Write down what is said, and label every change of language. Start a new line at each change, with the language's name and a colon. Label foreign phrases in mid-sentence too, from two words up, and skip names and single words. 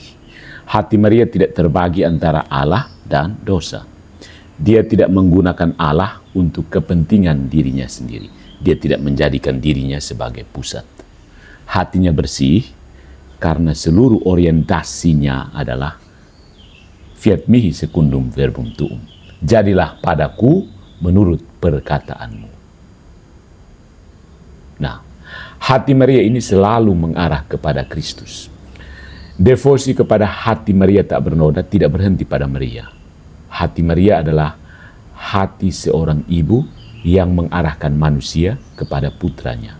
Indonesian: Hati Maria tidak terbagi antara Allah dan dosa. Dia tidak menggunakan Allah untuk kepentingan dirinya sendiri. Dia tidak menjadikan dirinya sebagai pusat. Hatinya bersih karena seluruh orientasinya adalah
Latin: fiat mihi secundum verbum tuum.
Indonesian: Jadilah padaku menurut perkataanmu. Nah, hati Maria ini selalu mengarah kepada Kristus. Devosi kepada hati Maria tak bernoda tidak berhenti pada Maria. Hati Maria adalah hati seorang ibu yang mengarahkan manusia kepada putranya.